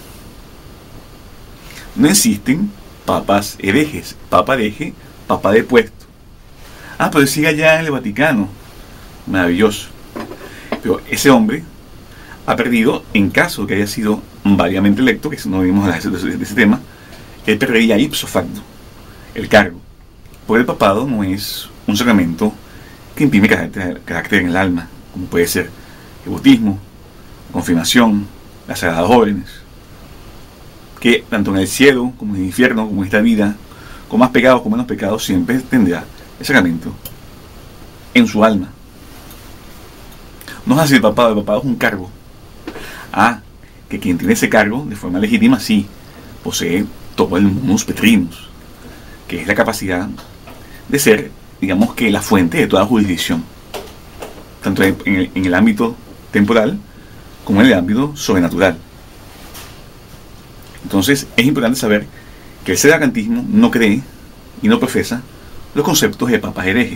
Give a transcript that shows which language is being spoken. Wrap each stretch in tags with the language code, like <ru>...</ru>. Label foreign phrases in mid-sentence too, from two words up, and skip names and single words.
<es>No existen papas herejes, papa hereje, papa depuesto. Pero sigue allá en el Vaticano. Maravilloso. Pero ese hombre ha perdido, en caso de que haya sido variamente electo, que no vimos de ese tema, él perdería</es> <la>ipso facto</la> <es>el cargo. Porque el papado no es un sacramento que imprime carácter en el alma, como puede ser el bautismo, la confirmación, las sagradas órdenes, que tanto en el cielo como en el infierno, como en esta vida, con más pecados, con menos pecados, siempre tendrá el sacramento en su alma. No es así el papado es un cargo. Que quien tiene ese cargo de forma legítima sí posee todo el</es> <la>munus petrinus,</la> <es>que es la capacidad de ser, digamos, que la fuente de toda jurisdicción, tanto en el ámbito temporal como en el ámbito sobrenatural. Entonces es importante saber que el sedevacantismo no cree y no profesa los conceptos de papas herejes.</es>